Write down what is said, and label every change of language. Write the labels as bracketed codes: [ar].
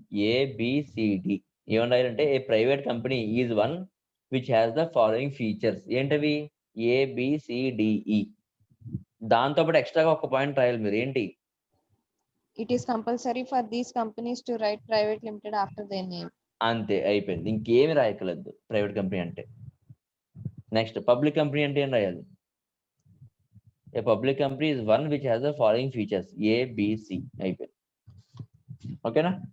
[en] ABCD [te] ఏమని రాయాలంటే, [en] A private company is one which has the following features. ఏంటవి? [te] ABCDE. దాంతో పాటు ఎక్స్ట్రాగా ఒక పాయింట్ రాయాలి మీరు. ఏంటి? [en] It is compulsory for these companies to write private limited after their name. [te] అంతే, అయిపోయింది, ఇంకేమి రాయకలేదు ప్రైవేట్ కంపెనీ అంటే. నెక్స్ట్ పబ్లిక్ కంపెనీ అంటే ఏం రాయాలి? [en] A public company is one which has the following features ABC. [te] అయిపోయింది. ఓకేనా.